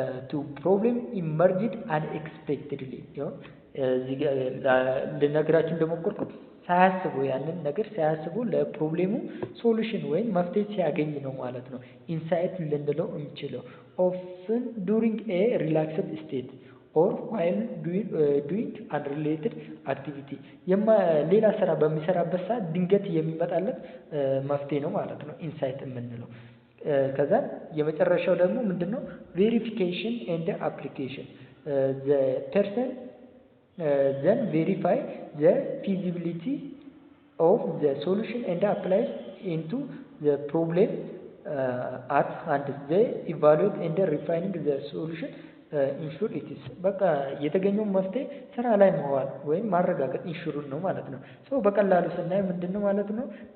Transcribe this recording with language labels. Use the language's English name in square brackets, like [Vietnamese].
[English] to problem emerged unexpectedly [Amharic] እዚህ ልነግራችሁ እንደሞከርኩት ሳያስቡ ያንን ነገር ሳያስቡ ለፕሮብሌሙ ሶሉሽን ወይም መፍትሄ ሲያገኝ ነው ማለት ነው ኢንሳይት ልንለው እንችለው። [English] often during a relaxed state or while doing unrelated activity [Amharic] ሌላ ስራ በሚሰራበት ሰዓት ድንገት የሚመጣለት መፍትሄ ነው ማለት ነው ኢንሳይት የምንለው። ከዛ የመጨረሻው ደግሞ ምንድነው? [English] ቬሪፊኬሽን ኤንድ አፕሊኬሽን the person then verify the feasibility of the solution and apply into the problem at hand. They evaluate and refining the solution ensure it is [Amharic] በቃ የተገኘው መፍትሄ ስራ ላይ መዋል ወይም ማረጋገጥ ኢንሹር ነው ማለት ነው። ሶ በቀላሉ ስናይ ምንድነው ማለት ነው?